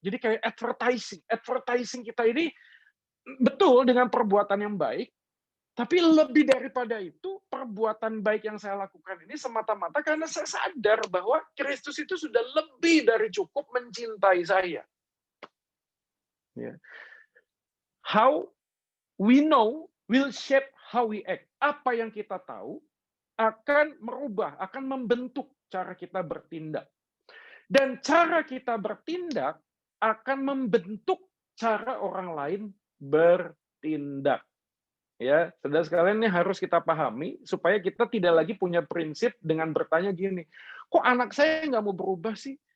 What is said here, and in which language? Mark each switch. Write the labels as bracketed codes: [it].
[id] Jadi kayak advertising kita ini betul dengan perbuatan yang baik, tapi lebih daripada itu, perbuatan baik yang saya lakukan ini semata-mata karena saya sadar bahwa Kristus itu sudah lebih dari cukup mencintai saya. [en] Yeah. How we know will shape how we act. [id] Apa yang kita tahu akan merubah, akan membentuk cara kita bertindak. Dan cara kita bertindak akan membentuk cara orang lain bertindak. Ya, saudara sekalian, ini harus kita pahami supaya kita tidak lagi punya prinsip dengan bertanya gini, kok anak saya nggak mau berubah sih?